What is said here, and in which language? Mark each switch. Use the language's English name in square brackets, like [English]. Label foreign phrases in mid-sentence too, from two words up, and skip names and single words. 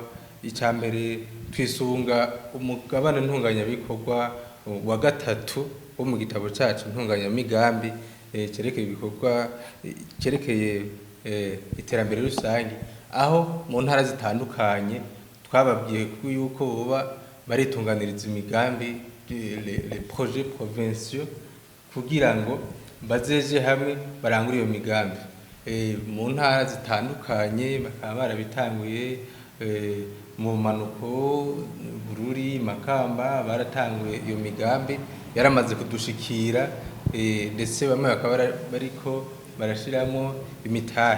[Rundi] icambere twisunga umugabane ntunganya bikorwa wa gatatu wo mu gitabo cacu ntunganya migambi cerekeye ibikorwa cerekeye iterambere rusange, aho mu ntara zitandukanye twababwiye yuko boba baritunganiriza imigambi [French] les projets provinciaux [Rundi] kugira ngo bazeje hamwe barangure iyo migambi mu ntara zitandukanye. Bakaba barabitanguye mu manuko, Bururi, Makamba, baratanguye iyo migambi yaramaze kudushikira, ndetse bamwe bakaba bariko barashiramo imitahe.